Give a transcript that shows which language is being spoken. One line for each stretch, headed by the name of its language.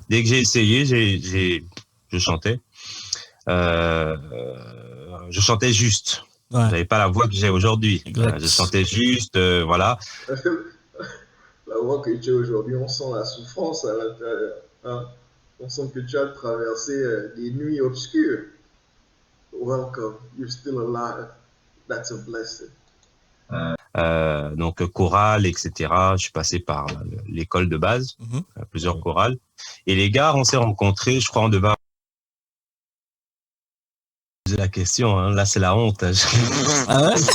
French: Dès que j'ai essayé, je chantais. Je chantais juste. Ouais. J'avais pas la voix que j'ai aujourd'hui. Exact. Je chantais juste, voilà. La voix que tu as aujourd'hui, on sent la souffrance à l'intérieur. Hein? On sent que tu as traversé des nuits obscures.
English: Welcome, you're still alive. That's a blessing.
French: Donc chorale, etc. Je suis passé par l'école de base, plusieurs chorales. Et les gars, on s'est rencontrés, je crois, on devait poser la question. Hein. Là, c'est la honte. Ah ouais?